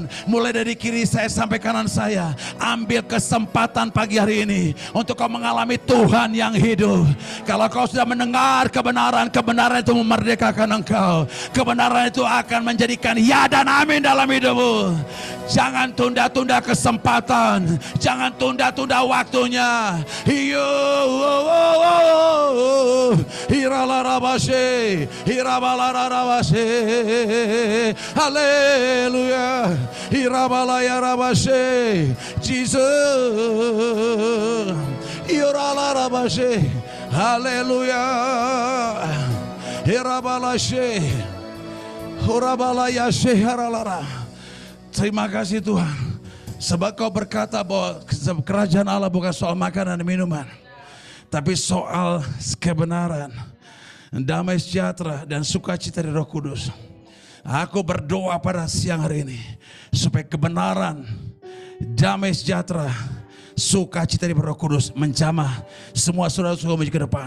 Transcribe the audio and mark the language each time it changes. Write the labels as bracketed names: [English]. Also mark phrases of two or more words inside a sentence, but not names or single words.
[Indonesian] Mulai dari kiri saya sampai kanan saya. Ambil kesempatan pagi hari ini untuk kau mengalami Tuhan yang hidup. Kalau kau sudah mendengar kebenaran itu memerdekakan engkau. Kebenaran itu akan menjadikan ya dan amin dalam hidupmu. Jangan tunda-tunda kesempatan, jangan tunda-tunda waktunya. Hiralarabashe, hirabalarabashe, haleluya, hirabalayarabashe, Jesus, hiralarabashe, haleluya, hirabalashe, hirabalayashe, haralara. Terima kasih Tuhan, sebab kau berkata bahwa kerajaan Allah bukan soal makanan dan minuman, tapi soal kebenaran, damai sejahtera, dan sukacita di Roh Kudus. Aku berdoa pada siang hari ini, supaya kebenaran, damai sejahtera, sukacita di Roh Kudus menjamah semua saudara-saudara maju ke depan.